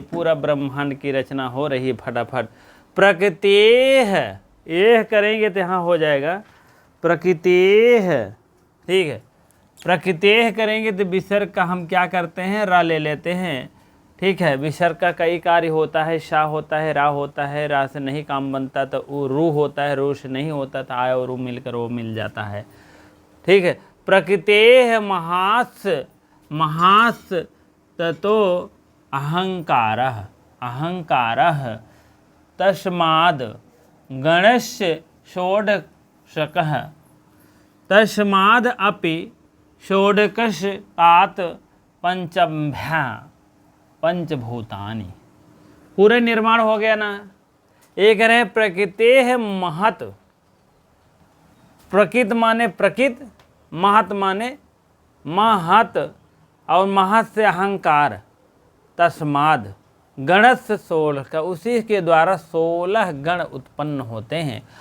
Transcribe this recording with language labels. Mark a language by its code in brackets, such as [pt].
[hi] पूरा ब्रह्मांड की रचना हो रही है फटाफट। प्रकृतेः, यह करेंगे तो यहाँ हो जाएगा प्रकृतेः, ठीक है। प्रकृतेः करेंगे तो विसर्ग का हम क्या करते हैं, रा ले लेते हैं, ठीक है। विसर्ग का कई कार्य होता है, शा होता है, रा होता है, रा से नहीं काम बनता तो रू होता है, रू से नहीं होता तो आय और रू मिलकर वो मिल जाता है, ठीक है। [sa] प्रकृतेः महास ततो अहंकारः तस्माद् गणस्य षोडशकः तस्माद् अपि षोडशकात् पंचभूतानि। [hi] पूरे निर्माण हो गया ना। एक कह रहे हैं प्रकृतेः महत, प्रकृति माने प्रकृति, महत माने महत, और महत से अहंकार, तस्माद गणस्य 16 का, उसी के द्वारा 16 गण उत्पन्न होते हैं।